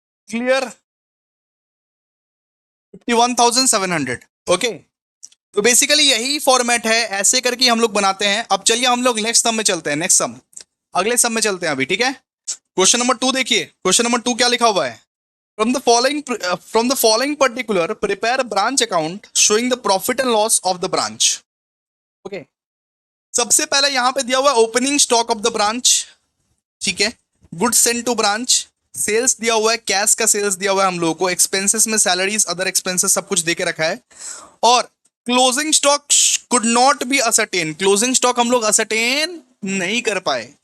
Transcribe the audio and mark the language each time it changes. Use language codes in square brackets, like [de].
[hi] Clear, 51,700। Okay, तो basically यही format है, ऐसे करके हम लोग बनाते हैं। अब चलिए हम लोग नेक्स्ट सम में चलते हैं, नेक्स्ट सम, अगले सम में चलते हैं अभी। ठीक है, क्वेश्चन नंबर 2 देखिए, क्वेश्चन नंबर 2 क्या लिखा हुआ है। [en] From the following particular, prepare a branch account showing the profit and loss of the branch. Okay. [hi] सबसे पहले यहां पे दिया हुआ है opening stock of the branch, ठीक है, goods send to branch, sales दिया हुआ है, कैश का सेल्स दिया हुआ है हम लोगों को, एक्सपेंसेस में सैलरीज, अदर एक्सपेंसेस सब कुछ दे के रखा है, और [en] closing stock could not be ascertain, [hi] closing stock हम लोग असरटेन नहीं कर पाए।